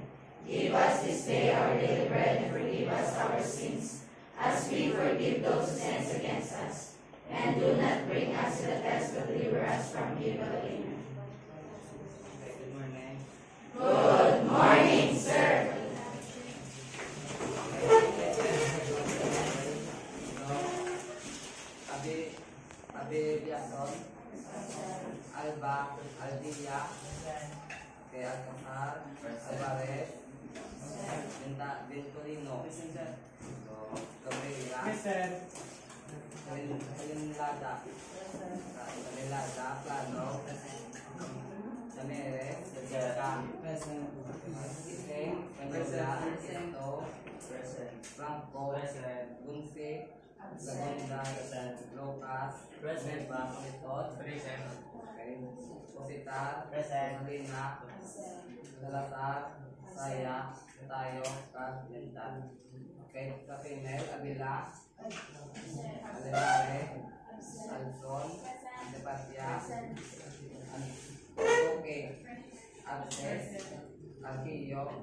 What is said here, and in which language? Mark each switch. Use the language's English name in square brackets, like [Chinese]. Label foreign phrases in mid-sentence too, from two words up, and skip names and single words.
[English] Give us this day our daily bread, and forgive us our sins, as we forgive those who sin against us. And do not bring us to the test, but deliver us from evil. Amen. Good morning. Good morning, sir. Abi Biason, Alba, Aldilla, Alcazar, Alvarez, Venturino, Cabrera, Calinlada, Plano, Damere, Iseng, Mendoza, Ito, Franco, Gunsi, Sagunda, Lucas, Beba, Palitot, Positar, Molina, Salazar, Saya, Tayo, Lintan. Okay, Capinel, Avila, Alevare, Alson, Depatia, Okay, Arces, Arquillo,